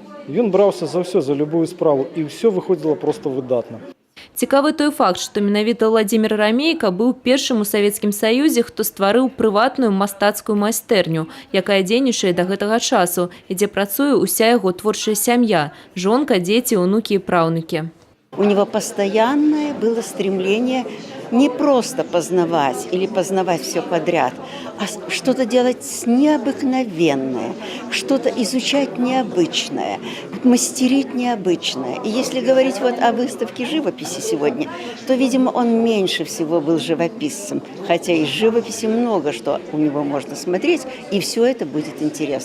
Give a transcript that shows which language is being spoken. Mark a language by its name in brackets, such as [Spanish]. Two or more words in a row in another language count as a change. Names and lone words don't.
[Belarusian] Ён браўся за ўсё, за любую справу, і ўсё выходзіла проста выдатна. Цікавы той факт, што менавіта Владзімір Рамейка быў першым у Савецкім Саюзе, хто стварыў прыватную мастацкую майстэрню, якая дзейнічае да гэтага часу, і дзе працуе ўся яго творчая сям'я – жонка, дзеці, унукі і праўнукі. [Russian] У него постоянное было стремление не просто познавать или познавать все подряд, а что-то делать необыкновенное, что-то изучать необычное, мастерить необычное. И если говорить вот о выставке живописи сегодня, то, видимо, он меньше всего был живописцем, хотя из живописи много что у него можно смотреть, и все это будет интересно.